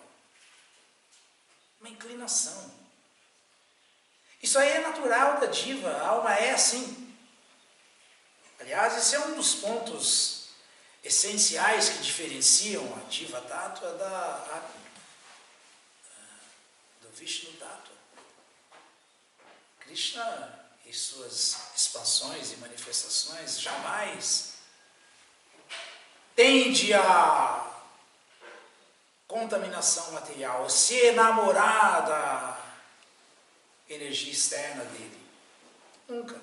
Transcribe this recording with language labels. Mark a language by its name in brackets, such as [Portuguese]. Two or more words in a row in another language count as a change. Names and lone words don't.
[Portuguese] Uma inclinação. Isso aí é natural da diva, a alma é assim. Aliás, esse é um dos pontos essenciais que diferenciam a [Sanskrit] दिव तत्त्व [Portuguese] do [Sanskrit] विष्णु तत्त्व. [Portuguese] Krishna, e suas expansões e manifestações jamais tende a contaminação material, a se enamorar da energia externa dele. Nunca.